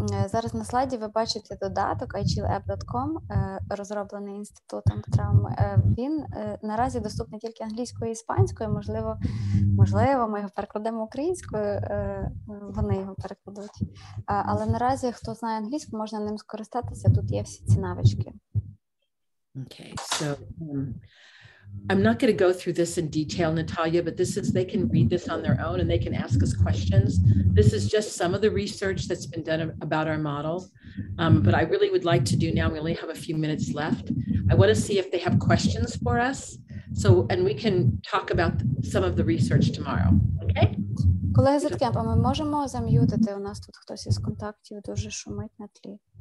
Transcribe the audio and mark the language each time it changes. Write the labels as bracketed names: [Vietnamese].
[Ukrainian] Зараз на слайді ви бачите додаток iChillApp.com, розроблений Інститутом травми. Він наразі доступний тільки англійською і іспанською. Можливо, ми його перекладемо українською, вони його перекладуть. Але наразі, хто знає англійську, можна ним скористатися. Тут є всі ці навички. [English] Okay, so I'm not going to go through this in detail, Natalia, but they can read this on their own and they can ask us questions. This is just some of the research that's been done about our model. But I really would like to do now, we only have a few minutes left. I want to see if they have questions for us. And we can talk about some of the research tomorrow, okay? [Ukrainian] Колеги з Артемпа, ми можемо зам'ютити? У нас тут хтось із контактів дуже шумить на тлі.